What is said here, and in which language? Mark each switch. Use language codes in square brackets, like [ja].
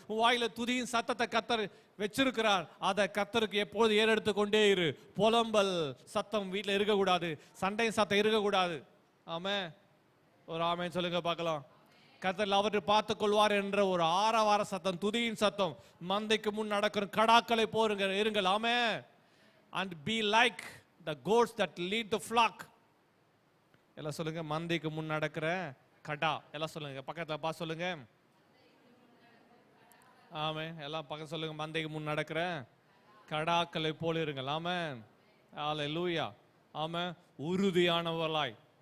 [ta] உன் வாயில துதியின் சத்தத்தை கர்த்தர் வச்சிருக்கிறார். அதை கர்த்தருக்கு எப்போது ஏறெடுத்து கொண்டே இரு. புலம்பல் சத்தம் வீட்டில் இருக்கக்கூடாது, சண்டையின் சத்தம் இருக்கக்கூடாது. ஆமே. ஒரு ஆமேன்னு சொல்லுங்க பார்க்கலாம். கர்த்தர் அவற்றை பார்த்துக் கொள்வார் என்ற ஒரு ஆரவார சத்தம், துதியின் சத்தம். மந்தைக்கு முன் நடக்கிற கடாக்களை போருங்க இருங்கள். ஆமே. [en] and be like the goats that lead the flock. [ta] எல்லாம் சொல்லுங்க, மந்தைக்கு முன் நடக்கிற கடா. எல்லாம் சொல்லுங்க, பக்கத்துல பா சொல்லுங்க. ஆமே. எல்லாம் பக்கத்துல சொல்லுங்க, மந்தைக்கு முன் நடக்கிற கடாக்களை போல இருங்கள். ஆமே. ஹல்லேலூயா. ஆமே. உறுதியானவர்களாய்